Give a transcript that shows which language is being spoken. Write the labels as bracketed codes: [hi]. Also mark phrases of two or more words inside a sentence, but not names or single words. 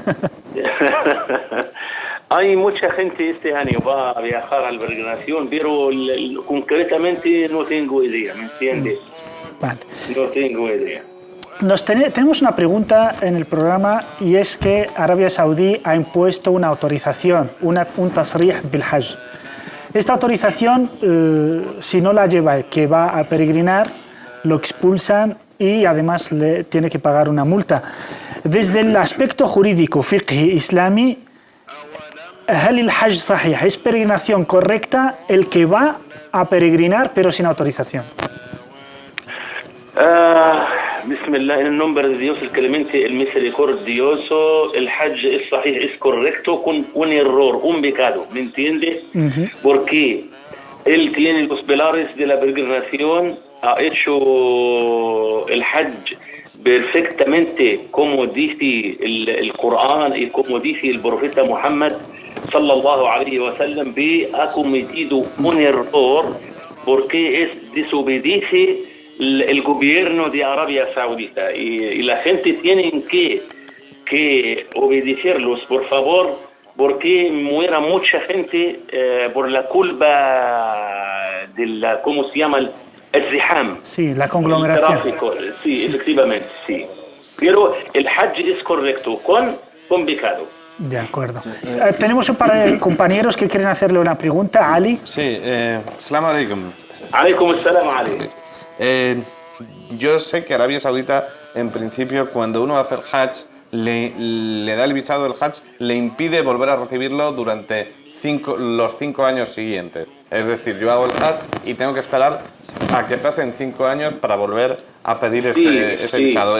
[es] Hay mucha gente este año va a viajar a la peregrinación, pero concretamente no tengo idea, ¿me entiendes? Vale. No tengo idea. Tenemos una pregunta en el programa, y es que Arabia Saudí ha impuesto una autorización, un [ar] تصريح بالحج. [es] Esta autorización, si no la lleva el que va a peregrinar, lo expulsan y además le tiene que pagar una multa. Desde el aspecto jurídico, [ar] فقهي، إسلامي، هل الحج صحيح? [es] ¿Es peregrinación correcta el que va a peregrinar pero sin autorización? Bismillah, en el nombre de Dios, el clemente, el misericordioso, el hajj es sahih, es correcto con un error, un pecado, ¿me entiende? Porque él tiene los pilares de la peregrinación, ha hecho el hajj perfectamente como dice el Corán y como dice el profeta Muhammad [ar] صلى الله عليه وسلم, [es] ha cometido un error porque es desobedece el gobierno de Arabia Saudita y la gente tiene que obedecerlos, por favor, porque muera mucha gente por la culpa de la, ¿cómo se llama? El ziham. Sí, la conglomeración. El tráfico, sí, efectivamente, sí. Pero el hajj es correcto, con pecado. De acuerdo. Tenemos un par de compañeros que quieren hacerle una pregunta. Ali. Sí, [ar] السلام عليكم. عليكم السلام عليكم. [es] Yo sé que Arabia Saudita, en principio, cuando uno hace el hajj, le da el visado del hajj, le impide volver a recibirlo durante los 5 años siguientes. Es decir, yo hago el hajj y tengo que esperar a que pasen 5 años para volver a pedir ese visado.